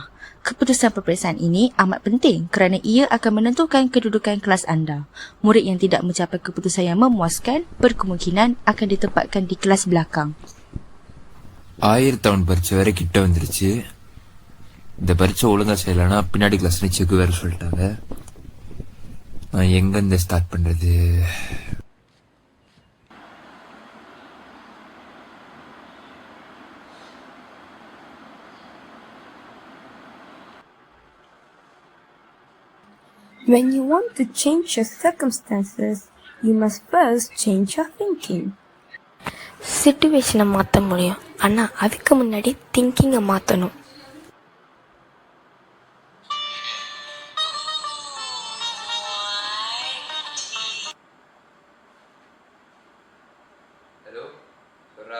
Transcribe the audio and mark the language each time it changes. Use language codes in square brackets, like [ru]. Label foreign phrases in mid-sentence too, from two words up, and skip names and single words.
[ms] Keputusan peperiksaan ini amat penting kerana ia akan menentukan kedudukan kelas anda. Murid yang tidak mencapai keputusan yang memuaskan berkemungkinan akan ditempatkan di kelas belakang. [ta] 1000 பரீட்சை வேற கிட்ட வந்துருச்சு. இந்த பரீட்சை ஒழுங்கா செய்யலன்னா பின்னாடி கிளாஸ்ல செக் வேற சொல்லிட்டாங்க. நான் எங்க இருந்து ஸ்டார்ட் பண்றது? [en] When you want to change your circumstances, you must first change your thinking. [ta] சிச்சுவேஷனை மாற்ற முடியும், ஆனால் அதுக்கு முன்னாடி திங்கிங்கை மாற்றணும். ஹலோ சொல்றா.